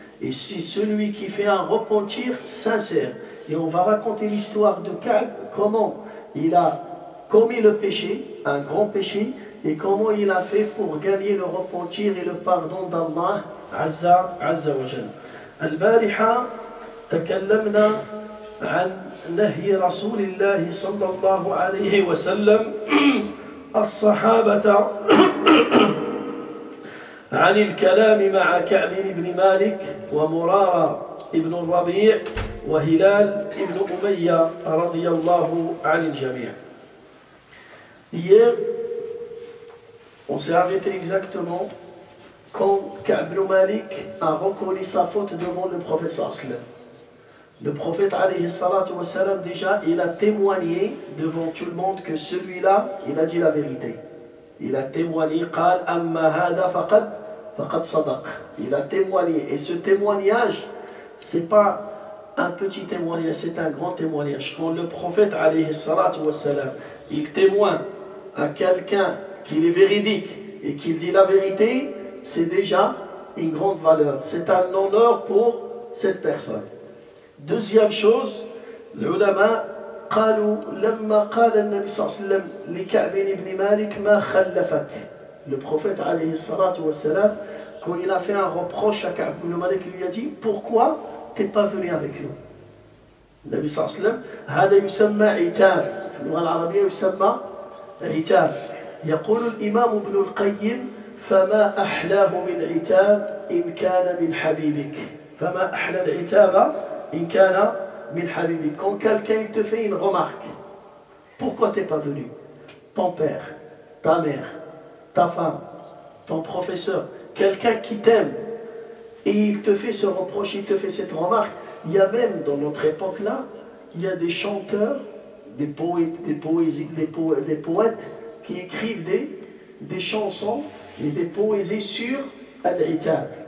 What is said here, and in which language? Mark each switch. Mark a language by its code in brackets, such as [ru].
[fr] Et c'est celui qui fait un repentir sincère. Et on va raconter l'histoire de Ka'b, comment il a commis le péché, un grand péché, et comment il a fait pour gagner le repentir et le pardon d'Allah Azza wa Jal. [ar] Al-Bariha, تكلمنا عن نهي رسول الله صلى الله عليه وسلم الصحابة عن الكلام مع كعب بن مالك ومرارة بن الربيع وهلال بن أمية رضي الله عن الجميع. [fr] Hier, on s'est arrêté exactement quand Ka'b ibn Malik a reconnu sa faute devant le prophète sallallahu alayhi wa sallam. Le prophète alayhi salatu wa sallam, déjà, il a témoigné devant tout le monde que celui-là, il a dit la vérité. Il a témoigné, [ar] قال أما هذا فقد صدق. [fr] Il a témoigné, et ce témoignage, c'est pas un petit témoignage, c'est un grand témoignage. Quand le prophète alayhi salatu wa sallam, il témoigne à quelqu'un qu'il est véridique et qu'il dit la vérité, c'est déjà une grande valeur, c'est un honneur pour cette personne. Deuxième chose, les ulama [ar] قالوا لما قال النبي صلى الله عليه وسلم لكعب بن مالك ما خلفك. [fr] Le prophète alayhi salatu wa salam, quand il a fait un reproche à Ka'b ibn Malik, il lui a dit pourquoi t'es pas venu avec nous. [ar] Le Nabi صلى الله عليه وسلم هذا يسمى عتاب، في اللغة العربية يسمى عتاب. يقول الإمام ابن القيم فما أحلاه من عتاب إن كان من حبيبك. فما أحلى العتاب إن كان min habibik. [fr] Quand quelqu'un te fait une remarque, pourquoi t'es pas venu? Ton père, ta mère, ta femme, ton professeur, quelqu'un qui t'aime, et il te fait ce reproche, il te fait cette remarque. Il y a même dans notre époque là, il y a des chanteurs, des poètes, des poètes qui écrivent des chansons et des poésies sur al-itab.